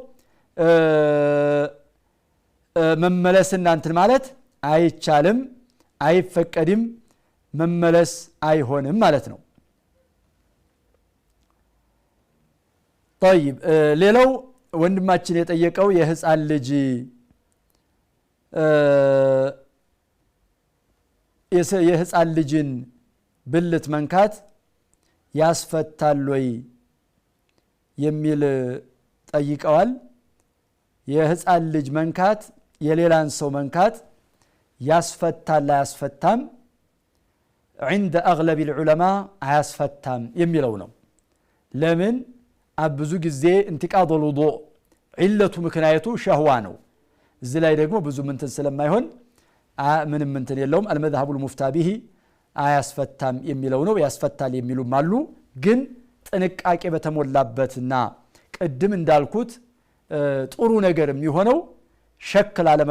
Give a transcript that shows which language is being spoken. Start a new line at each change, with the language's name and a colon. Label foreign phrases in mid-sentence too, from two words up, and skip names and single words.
Amharic: መመለስና እንትን ማለት አይቻልም አይፈቀድም መመለስ አይሆንም ማለት ነው طيب ሌላው ወንድማችን የጠየቀው የህፃን ልጅ የህፃን ልጅን ብልት መንካት ያስፈታል ወይ የሚል ጠይቀዋል የህፃን ልጅ መንካት የሌላን ሰው መንካት ያስፈታል አያስፈታም
Arabic: عند اغلب العلماء
Amharic: አያስፈታም የሚለው ነው ለምን ብዙ ጊዜ
Arabic: انتقاض الوضوء علته
Amharic: ምክንያቱ ሸህዋ ነው እዚህ ላይ ደግሞ ብዙ ምንትን ስለማይሆን ምንም ምንትን የለውም
Arabic: المذهب المفتى به
Amharic: አያስፈታም የሚለው ነው ያስፈታል የሚሉም አሉ ግን ጥንቃቄ በተሞላበትና ቅድም እንዳልኩት ጥሩ ነገር የሚሆነው ሸክል